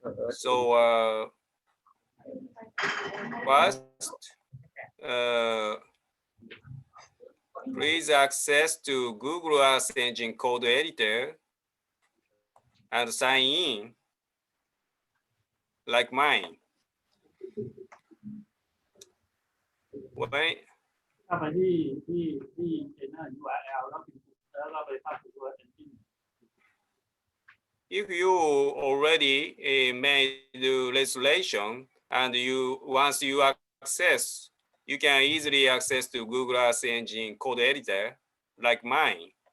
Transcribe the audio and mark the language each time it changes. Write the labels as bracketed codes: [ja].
[en] So first, please access to Google Earth Engine code editor and sign in like mine. When [th] เข้าไปที่เอ็นเนอร์ URL แล้วเราไปเข้าสู่ตัว engine. [en] if you already made the registration and once you access, you can easily access to Google Earth Engine code editor like mine.